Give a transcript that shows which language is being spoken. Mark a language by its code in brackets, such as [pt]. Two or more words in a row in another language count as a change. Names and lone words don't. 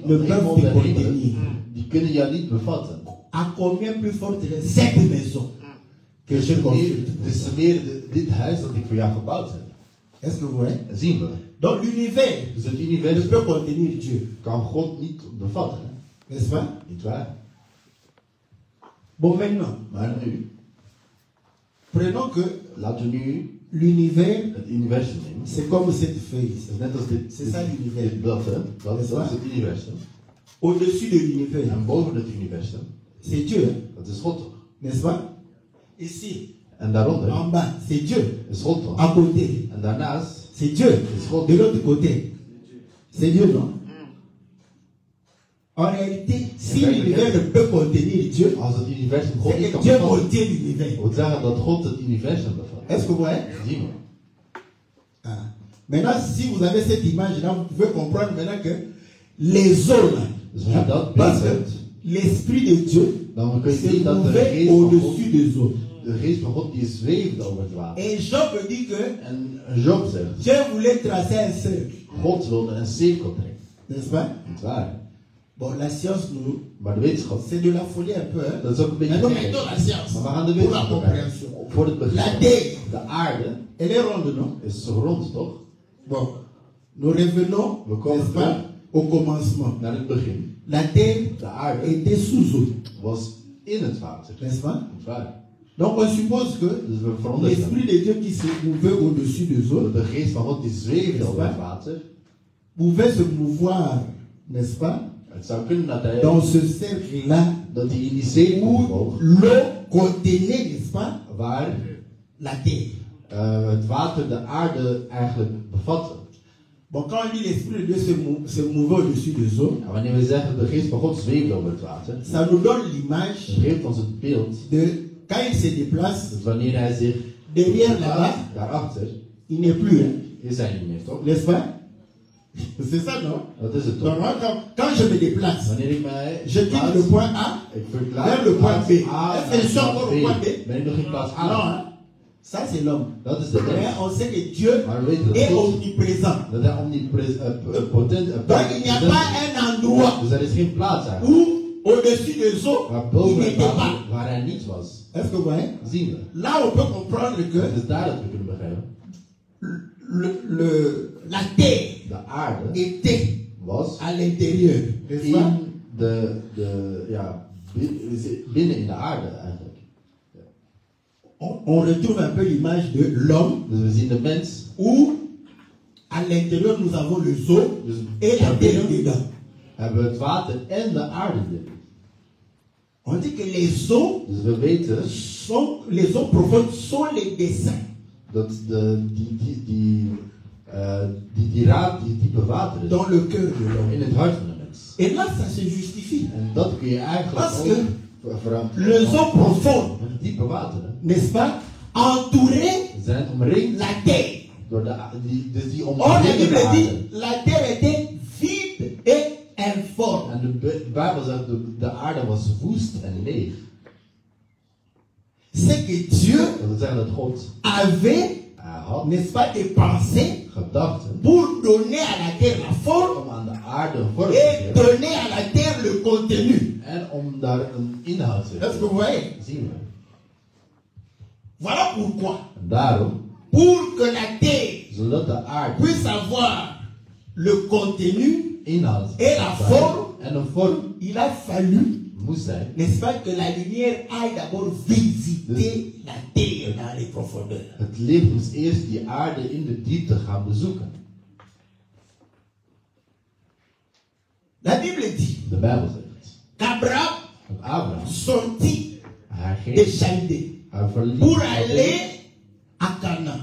[fr] Le [nl] de hemel [fr] peuvent [nl] der te hemelen, [fr] contenir. [nl] die kunnen jou niet bevatten. [fr] à combien plus forte est cette maison que [nl] Dus [fr] je [nl] het [fr] construis. [nl] is meer dit huis dat ik voor jou gebouwd heb. [fr] Est-ce que vous voyez? [nl] En zien we. [fr] Donc l'univers [nl] Dus het [fr] ne [nl] universum [fr] peut contenir Dieu, [nl] kan God niet bevatten. [fr] n'est-ce pas? [nl] Niet waar? [fr] Bon, maintenant, [nl] Maar nu, [fr] prenons que [nl] laten we nu [fr] l'univers, [nl] het universum nemen. [fr] c'est comme cette feuille [nl] Dat [fr] ici. [nl] is net als [fr] C'est ça l'univers. [nl] dit blad, hè? Dat is waar? het universum. [fr] Au-dessus de l'univers, [nl] En boven het universum, [fr] c'est Dieu, hein, [nl] dat is God toch? [fr] n'est-ce pas? Ici, [nl] En daaronder [fr] en bas, c'est Dieu. [nl] is God toch? [fr] À côté, [nl] En daarnaast [fr] c'est Dieu. [nl] is God. [fr] De l'autre côté, c'est Dieu, non? En réalité, si l'univers ne peut contenir Dieu, [nl] Als het universum God niet [fr] c'est [nl] kan [fr] que Dieu [nl] bevatten, [fr] contient l'univers. [nl] wil zeggen dat God het universum bevat. [fr] Est-ce que vous voyez? [nl] Zien we. Ah. [fr] Maintenant, si vous avez cette image-là, vous pouvez comprendre maintenant que les eaux, là, [nl] Dus als je dat [fr] parce [nl] beeld [fr] que [nl] hebt, [fr] l'Esprit de Dieu [nl] dan kun je [fr] se [nl] zien dat de [fr] mouvait [nl] geest van God, [fr] au-dessus des eaux. [nl] de geest van God die zweeft over het water. [fr] Et Job dit que [nl] En Job zegt, [fr] Dieu voulait tracer un cercle, [nl] God wilde een cirkel trekken. [fr] n'est-ce pas? [nl] Niet waar. [fr] Bon, la science, nous, [nl] Maar de wetenschap, [fr] c'est de la folie un peu. Hein? [nl] dat is ook een beetje [fr] Mais non, [nl] gek. [fr] mettons la science [nl] Maar we gaan de [fr] pour la [nl] wetenschap erbij. [fr] compréhension. [nl] Voor het [fr] La [nl] begrip. [fr] terre, [nl] De aarde [fr] elle est ronde, non? [nl] is rond, toch? [fr] Bon, nous revenons, [nl] We komen [fr] n'est-ce pas, au commencement. [nl] Naar het begin. [fr] La terre [nl] De aarde [fr] était sous eau, [nl] was in het water. [fr] n'est-ce pas? [nl] Niet waar. [fr] Donc on suppose que [nl] Dus we veronderstellen [fr] l'Esprit de Dieu qui se mouvait au-dessus des eaux [nl] dat de geest van God die zweefde over het water. [fr] pouvait se mouvoir, n'est-ce pas, [nl] Het zou kunnen dat hij, [fr] dans ce cercle-là [nl] dat hij in die zee [fr] où [nl] bewoog, [fr] l'eau contenait, n'est-ce pas, [nl] waar [fr] la terre. [nl] het water de aarde eigenlijk bevatte. [fr] Bon, quand on dit l'Esprit de Dieu se mouvait au-dessus des eaux, [nl] En wanneer we zeggen de geest van God zweeft over het water, [fr] ça nous donne l'image [nl] dan geeft ons het beeld [fr] de quand il se déplace, [nl] dat wanneer hij zich [fr] derrière là-bas, [nl] daarachter, [fr] il n'est plus, hein, [nl] is hij niet meer, toch? [fr] n'est-ce pas? C'est ça, non? [nl] Dat is het [fr] Donc, [nl] toch? [fr] moi, quand je me déplace, [nl] Wanneer ik mij [fr] je quitte le point A [nl] ik [fr] vers [nl] verplaats [fr] le point B. [nl] A [fr] Est-ce que je suis encore au point B? [nl] Ben ik nog in plaats A? [fr] Non, hein? Ça c'est l'homme. [nl] Dat is de [fr] Mais [nl] mens. [fr] on sait que Dieu [nl] Maar we weten dat [fr] est [nl] God, [fr] omniprésent. [nl] dat hij omnipotent [fr] Donc il n'y a pas un endroit [nl] Dus er is geen plaats aan. [fr] où au-dessus des eaux, [nl] Waar [fr] il [nl] boven het [fr] n'était pas. [nl] water, waar hij niet was, [fr] Est-ce que vous voyez? [nl] zien we. [fr] Là on peut comprendre que [nl] Het is daar dat we kunnen begrijpen. [fr] la terre [nl] De aarde [fr] était [nl] was [fr] à l'intérieur, n'est-ce pas? [nl] binnen in de aarde eigenlijk. [fr] On retrouve un peu l'image de l'homme [nl] Dus we zien de mens, [fr] où à l'intérieur nous avons les eaux [nl] dus [fr] et la terre dedans. [nl] hebben we het water en de aarde erin. [fr] On dit que les eaux [nl] Dus we weten [fr] les eaux profondes sont les desseins. [nl] dat die diepe wateren [fr] Dans le cœur de l'homme. [nl] in het hart van de mens. [fr] Et là, ça se justifie. [nl] En dat kun je eigenlijk [fr] Parce [nl] ook [fr] les eaux profondes, [nl] met diepe wateren [fr] n'est-ce pas, entouraient [nl] zijn omringd [fr] la terre. [nl] door dus die [fr] Or, la [nl] omringen de [fr] Bible [nl] aarde. [fr] dit, la terre était vide et informe. [nl] En de Bijbel zegt de aarde was woest en leeg. [fr] C'est que Dieu [nl] Dat wil zeggen dat God [fr] avait, [nl] had [fr] n'est-ce pas, des pensées [nl] gedachten [fr] pour donner à la terre la forme [nl] om aan de aarde een vorm te [fr] et [nl] geven [fr] donner à la terre le contenu. [nl] en om daar een inhoud te [fr] Est-ce que vous voyez? [nl] zien we. [fr] Voilà pourquoi. [nl] En daarom, [fr] Pour que la terre [nl] zodat de aarde [fr] puisse avoir le contenu [nl] inhoud [fr] et la forme, [nl] en een vorm [fr] il a fallu, [nl] moest zijn, [fr] n'est-ce pas, que la lumière aille d'abord visiter la terre dans les profondeurs. [nl] het licht moest eerst die aarde in de diepte gaan bezoeken. [fr] La Bible dit [nl] De Bijbel zegt [fr] qu'Abraham [nl] dat Abraham [fr] sortit [nl] hij [fr] de [nl] ging, [fr] Chaldée [nl] hij verliet [fr] pour [nl] Chaldea [fr] aller à Canaan.